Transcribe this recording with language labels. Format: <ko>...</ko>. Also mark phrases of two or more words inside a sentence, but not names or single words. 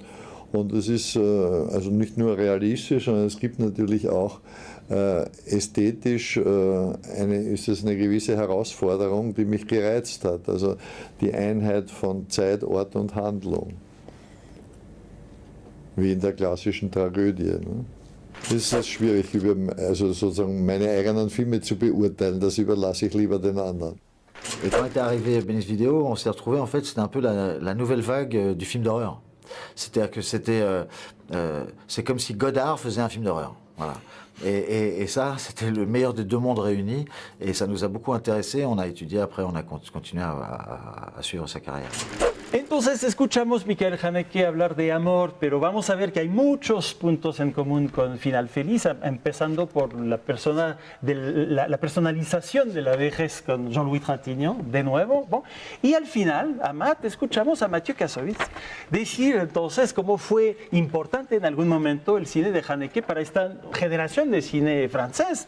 <de>Und es ist also nicht nur realistisch, sondern es gibt natürlich auch ästhetisch ist es eine gewisse Herausforderung, die mich gereizt hat. Also die Einheit von Zeit, Ort und Handlung. Wie in der klassischen Tragödie. Ne? Es ist schwierig, also sozusagen meine eigenen Filme zu beurteilen, das überlasse ich lieber den anderen.</de> <fr>Et quand est arrivé Benes Vidéo, on s'est retrouvé, en fait, c'était un peu la nouvelle vague du film d'horreur. C'est-à-dire que c'est comme si Godard faisait un film d'horreur. Voilà. Et ça, c'était le meilleur des deux mondes réunis, et ça nous a beaucoup intéressés. On a étudié, après on a continué à suivre sa carrière.</fr> <es>Entonces escuchamos a Michael Haneke hablar de amor, pero vamos a ver que hay muchos puntos en común con Final Feliz, empezando por la personalización de la vejez con Jean-Louis Trintignant, de nuevo.</es> <fr>Bon.</fr> <es>Y al final, Amat, escuchamos a Mathieu Kassovitz decir entonces cómo fue importante en algún momento el cine de Haneke para esta generación de cine francés.</es>